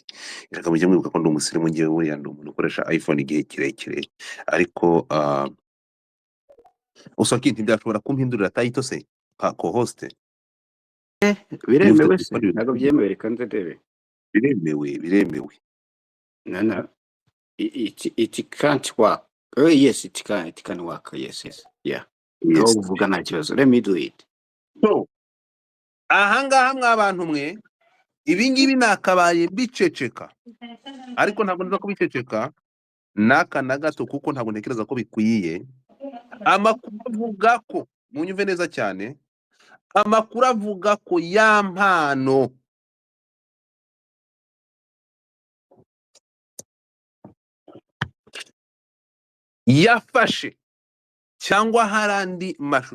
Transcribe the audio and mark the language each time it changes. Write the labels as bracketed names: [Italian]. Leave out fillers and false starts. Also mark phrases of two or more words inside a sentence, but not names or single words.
[Kinyarwanda] Reka mujye mwibuka ko ndi umusirimu ngiye we yandi umuntu ukoresha iPhone igihe kirekire, ariko Oswakim ntibyashobora kumpindurira title se ka co-host? Biremewe se ntabwo byemewe, reka ndebe. Biremewe. [English] No, it can't work. Oh yes, it can work. Yes. Yeah. Yes. [Kinyarwanda] Uvuga nta kibazo. [English] Let me do it. [Kinyarwanda] So ahangaha mwabantu mwe, ibi ngibi nakabaye biceceka, ariko ntabwo nza kubiceceka naka na gato kuko ntabwo ntekereza ko bikwiye. Amakuru avuga ko, munyumve neza cyane, amakuru avuga ko Yampano yafashe cyangwa harandi mashusho